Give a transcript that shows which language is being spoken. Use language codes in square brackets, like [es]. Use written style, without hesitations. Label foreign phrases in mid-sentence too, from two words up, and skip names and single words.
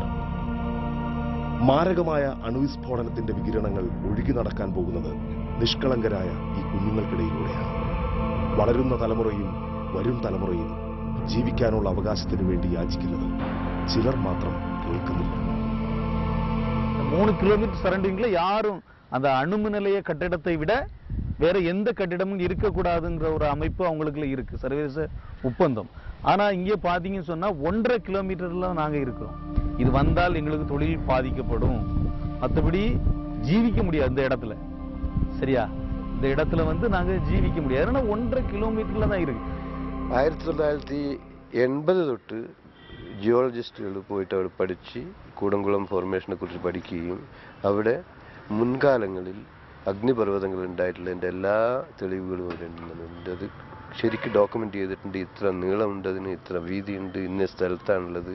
[ml] മാരകമായ അണുവിസ്ഫോടനത്തിന്റെ വികിരണങ്ങൾ ഒഴുകി നടക്കാൻ പോകുന്നത് നിഷ്കളങ്കരായ ഈ കുഞ്ഞുങ്ങൾക്കിടയിലൂടെയാണ്. വളരുന്ന തലമുറയും വരും തലമുറയും ജീവിക്കാനുള്ള അവകാശത്തിനു വേണ്ടി യാചിക്കുന്നത് ചിലർ മാത്രം കേൾക്കുന്നില്ല. [ta] 3 கிலோமீட்டர் சரௌண்டிங்ல யாரும் அந்த அணுமின் நிலைய கட்டிடத்தை விட வேற எந்த கட்டிடமும் இருக்கக்கூடாதுங்கிற ஒரு அமைப்பு அவங்களுக்குள்ள இருக்கு, சர்வதேச ஒப்பந்தம். ஆனா இங்கே பாத்தீங்கன்னு சொன்னா 1.5 கிலோமீட்டர்ல நாங்க இருக்கிறோம். இது வந்தால் எங்களுக்கு தொழில் பாதிக்கப்படும், மற்றபடி ஜீவிக்க முடியாது இந்த இடத்துல. சரியா? இந்த இடத்துல நாங்க ஜீவிக்க முடியாது. ஏன்னா 1.5 കിലോമീറ്ററിൽ தான் இருக்கு. [ml] 1980 തൊട്ട് ജിയോളജിസ്റ്റുകൾ പോയിട്ട് അവിടെ പഠിച്ച് കൂടംകുളം ഫോർമേഷനെ കുറിച്ച് പഠിക്കുകയും അവിടെ മുൻകാലങ്ങളിൽ അഗ്നിപർവ്വതങ്ങൾ ഉണ്ടായിട്ടുള്ളതിൻ്റെ എല്ലാ തെളിവുകളും അവിടെ ഉണ്ടെന്നുണ്ട്. അത് ശരിക്കും ഡോക്യുമെന്റ് ചെയ്തിട്ടുണ്ട്. ഇത്ര നീളമുണ്ട്, അതിന് ഇത്ര വീതിയുണ്ട്, ഇന്ന സ്ഥലത്താണുള്ളത്.